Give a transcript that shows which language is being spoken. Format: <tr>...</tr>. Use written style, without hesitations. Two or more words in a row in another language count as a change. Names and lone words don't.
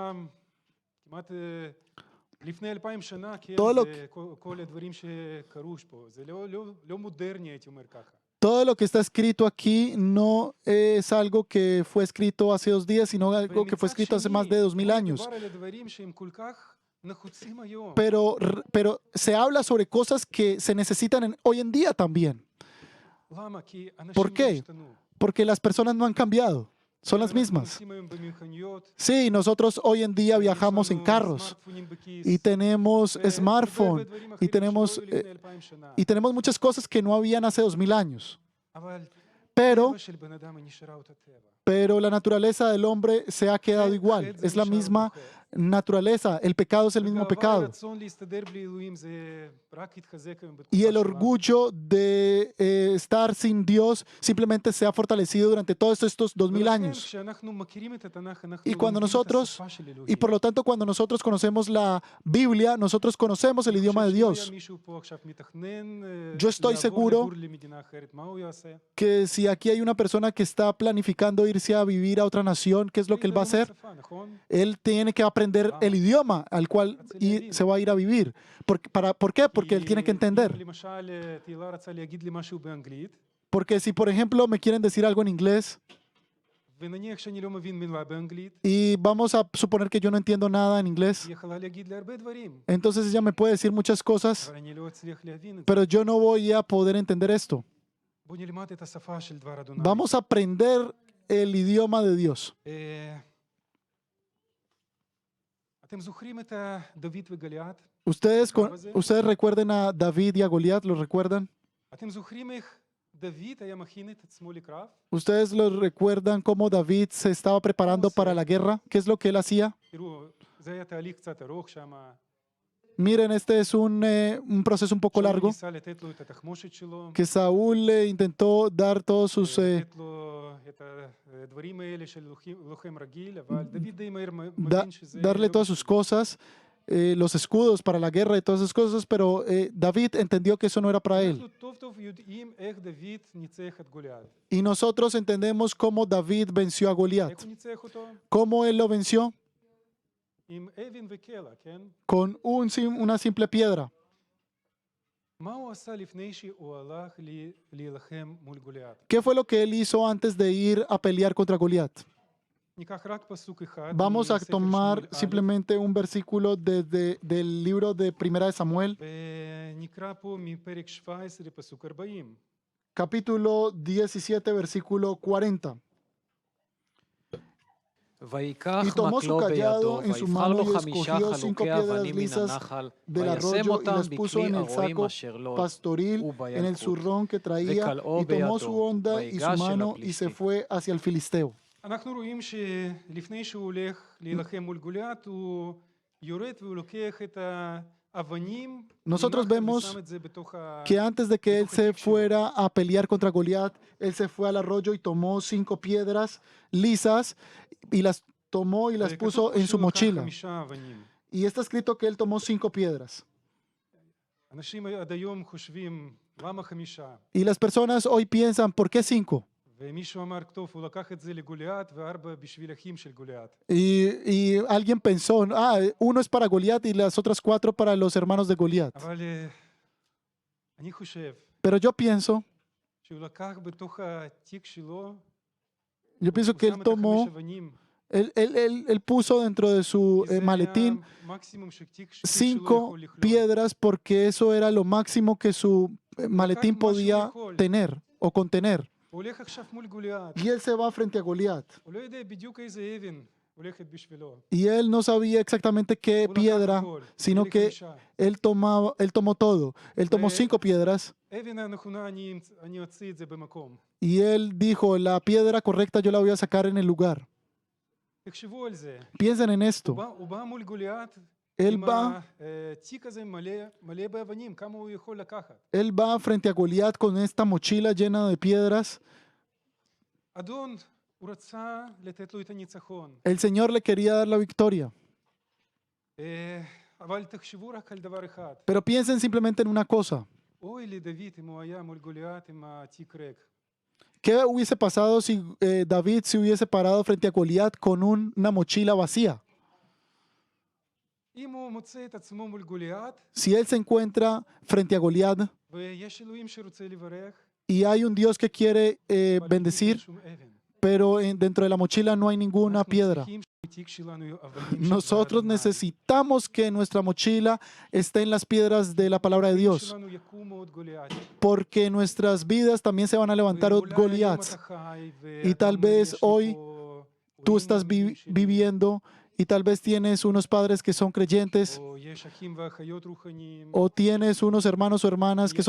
<es>Todo lo que está escrito aquí no es algo que fue escrito hace 2 días, sino algo que fue escrito hace más de 2000 años. Pero se habla sobre cosas que se necesitan hoy en día también. ¿Por qué? Porque las personas no han cambiado, son las</es> <he>אנחנו</he> <es>mismas.</es> <he>נוסעים היום במכוניות,</he> <es>Sí, nosotros hoy en día</es> <he>יש</he> <es>viajamos en</es> <he>לנו</he> <es>carros</es> <he>סמארטפונים בכיס,</he> <es>y tenemos</es> <he>והרבה</he> <es>smartphone</es> <he>דברים</he> <es>y</es> <he>אחרים</he> <es>tenemos,</es> <he>שלא היו לפני 2000 שנה.</he> <es>y tenemos muchas cosas que no habían hace 2000 años.</es> <he>אבל</he> <es>Pero,</es> <he>הטבע של בן אדם היא נשארה אותה טבע.</he> <es>pero la naturaleza del hombre se ha quedado igual.</es> <he>חטא זה</he> <es>Es la</es> <he>נשאר</he> <es>misma</es> <he>בחטא.</he> <es>naturaleza. El pecado es el mismo</es> <he>וגאווה,</he> <es>pecado.</es> <he>הרצון להסתדר בלי אלוהים זה רק התחזק היום בתקופה</he> <es>Y el</es> <he>שלנו.</he> <es>orgullo de estar sin Dios simplemente se ha fortalecido durante todos estos 2000</es> <he>ולכן,</he> <es>años.</es> <he>כשאנחנו מכירים את התנ"ך, אנחנו</he> <es>Y cuando</es> <he>לומדים את</he> <es>nosotros,</es> <he>השפה של אלוהים.</he> <es>y por lo tanto cuando nosotros conocemos la Biblia, nosotros conocemos el</es> <he>אני</he> <es>idioma de</es> <he>חושב שאם היה</he> <es>Dios.</es> <he>מישהו פה עכשיו מתכנן,</he> <es>Yo estoy</es> <he>לעבור</he> <es>seguro</es> <he>לגור למדינה אחרת, מה הוא יעשה?</he> <es>Que si aquí hay una persona que está planificando irse a vivir a otra nación, ¿qué es lo que él va a</es> <he>ללמוד</he> <es>hacer?</es> <he>שפה, נכון?</he> <es>Él tiene que aprender el idioma al cual se va a ir a vivir. ¿Por qué? Porque él tiene que</es> <he>אם</he> <es>entender.</es> <he>למשל תהילה רצה להגיד לי משהו באנגלית,</he> <es>Porque si, por ejemplo, me quieren decir algo en inglés</es> <he>ונניח שאני לא מבין מילה באנגלית,</he> <es>y vamos a suponer que yo no entiendo nada en inglés,</es> <he>היא יכולה להגיד לי הרבה דברים,</he> <es>entonces ella me puede decir muchas cosas,</es> <he>אבל אני לא אצליח להבין את זה.</he> <es>pero yo no voy a poder entender esto.</es> <he>בוא נלמד את השפה של דבר אדוני.</he> <es>Vamos a aprender el idioma de Dios.</es> <he>אתם זוכרים את דוד וגליעד?</he> <es>Ustedes recuerden a David y a Goliat, ¿los recuerdan?</es> <he>אתם זוכרים איך דוד היה מכין את עצמו לקרב?</he> <es>¿Ustedes lo recuerdan cómo David se estaba preparando para la guerra? ¿Qué es lo que él hacía?</es> <he>תראו, זה היה תהליך קצת ארוך שם.</he> <es>Miren, este es un proceso un poco</es> <he>שאול</he> <es>largo,</es> <he>ניסה לתת לו את התחמושת שלו,</he> <es>que Saúl intentó dar todos sus...</es> <he>לתת לו את הדברים האלה של לוחם רגיל, אבל דוד די מהר מבין שזה...</he> <es>darle todas sus cosas, los escudos para la guerra y todas esas cosas, pero David entendió que eso no era para él.</es> <he>אנחנו טוב טוב יודעים איך דוד ניצח את גוליית.</he> <es>Y nosotros entendemos cómo David venció a</es> <he>איך</he> <es>Goliat.</es> <he>הוא ניצח אותו?</he> <es>¿Cómo él lo venció?</es> <he>עם אבן וקלע, כן?</he> <es>Con una simple piedra.</es> <he>מה הוא עשה לפני שהוא הלך להילחם מול גוליית?</he> <es>¿Qué fue lo que él hizo antes de ir a pelear contra Goliat?</es> <he>ניקח רק פסוק אחד.</he> <es>Vamos a</es> <he>מספר</he> <es>tomar</es> <he>שמואל א',</he> <es>simplemente un versículo del libro de Primera de Samuel,</es> <he>ונקרא פה מפרק 17 פסוק 40.</he> <es>capítulo 17, versículo 40.</es> <he>ויקח</he> <es>Y tomó su</es> <he>מקלו</he> <es>callado</es> <he>בידו,</he> <es>en su</es> <he>ויבחר</he> <es>mano</es> <he>לו</he> <es>y</es> <he>5</he> <es>escogió 5</es> <he>חלוקי</he> <es>piedras</es> <he>אבנים מן</he> <es>lisas</es> <he>הנחל,</he> <es>del</es> <he>וישם</he> <es>arroyo y</es> <he>אותם</he> <es>las puso</es> <he>בכלי</he> <es>en el</es> <he>הרועים</he> <es>saco</es> <he>אשר לו,</he> <es>pastoril, en el</es> <he>ובילקוט.</he> <es>zurrón que traía,</es> <he>וקלעו</he> <es>y tomó</es> <he>בידו,</he> <es>su onda y su</es> <he>ויגש אל</he> <es>mano y se</es> <he>הפלישתי.</he> <es>fue hacia el filisteo.</es> <he>אנחנו רואים שלפני שהוא הולך להילחם מול גוליית, הוא יורד והוא לוקח את האבנים,</he> <es>Nosotros</es> <he>מנחל</he> <es>vemos</es> <he>ושם את זה בתוך</he> <es>Que antes de que él se Egipcio. fuera a pelear contra Goliat, él se fue al arroyo y tomó 5 piedras lisas y las tomó y las</es> <he>וכתוב</he> <es>puso</es> <he>פה</he> <es>en su</es> <he>שהוא לקח</he> <es>mochila.</es> <he>5 אבנים.</he> <es>Y está escrito que él tomó 5 piedras.</es> <he>אנשים עד היום חושבים, למה 5?</he> <es>Y las personas hoy piensan, ¿por qué 5?</es> <he>ומישהו אמר, טוב, הוא לקח את זה לגוליית ו4 בשביל אחים של גוליית.</he> <es>Y alguien pensó, uno es para Goliat y las otras 4 para los hermanos de Goliat.</es> <he>אבל אני חושב</he> <es>Pero yo pienso</es> <he>שהוא לקח בתוך התיק שלו,</he> <es>que</es> <he>הוא</he> <es>él</es> <he>שם את</he> <es>tomó,</es> <he>5 אבנים.</he> <es>él puso dentro de su</es> <he>כי זה</he> <es>maletín</es> <he>היה מקסימום שתיק שלו</he> <es>5</es> <he>יכול לכלול.</he> <es>piedras porque eso era lo máximo que su maletín podía tener o contener.</es> <he>הוא הולך עכשיו מול גוליית,</he> <es>Y él se va frente a Goliat.</es> <he>הוא לא יודע בדיוק איזה אבן הולכת בשבילו.</he> <es>Y él no sabía exactamente qué</es> <he>הוא לקח</he> <es>piedra,</es> <he>הכל,</he> <es>sino</es> <he>הביא</he> <es>que</es> <he>5.</he> <es>él tomó todo. Él tomó 5 piedras</es> <he>אבן הנכונה, אני אוציא את זה במקום.</he> <es>y él dijo, la piedra correcta yo la voy a sacar en el lugar.</es> <he>תחשבו על זה.</he> <es>Piensen en esto.</es> <he>הוא בא מול גוליית,</he> <es>Él</es> <he>עם</he> <es>va,</es> <he>התיק הזה מלא באבנים, כמה הוא יכול לקחת.</he> <es>él va frente a Goliat con esta mochila llena de piedras.</es> <he>אדון, הוא רצה לתת לו את הניצחון.</he> <es>El Señor le quería dar la victoria.</es> <he>אבל תחשבו רק על דבר אחד.</he> <es>Pero piensen simplemente en una cosa.</es> <he>אוי לדוד אם הוא היה מול גוליית עם התיק ריק.</he> <es>¿Qué hubiese pasado si David se hubiese parado frente a Goliat con una mochila vacía?</es> <he>אם הוא מוצא את עצמו מול גוליית,</he> <es>Si él se encuentra frente a Goliat</es> <he>ויש אלוהים שרוצה לברך,</he> <es>y hay un Dios que quiere</es> <he>אבל אין</he> <es>bendecir,</es> <he>שום אבן.</he> <es>pero dentro de la mochila no hay ninguna</es> <he>אנחנו</he> <es>piedra.</es> <he>צריכים בתיק שלנו יהיו אבנים של</he> <es>Nosotros</es> <he>דבר אדוני.</he> <es>necesitamos que nuestra mochila esté en las piedras de la palabra de</es> <he>בתיק</he> <es>Dios,</es> <he>שלנו יקומו עוד גוליית.</he> <es>porque en nuestras vidas también se van a levantar</es> <he>ואולי היום</he> <es>Goliaths.</es> <he>אתה חי,</he> <es>Y tal</es> <he>וגם</he> <es>vez</es> <he>יש לי</he> <es>hoy</es> <he>פה</he> <es>Tú</es> <he>הורים</he> <es>estás</es> <he>מאמינים שלי,</he> <es>viviendo y tal vez tienes unos padres que son creyentes</es> <he>או יש אחים ואחיות רוחניים,</he> <es>o tienes unos hermanos o hermanas que</es>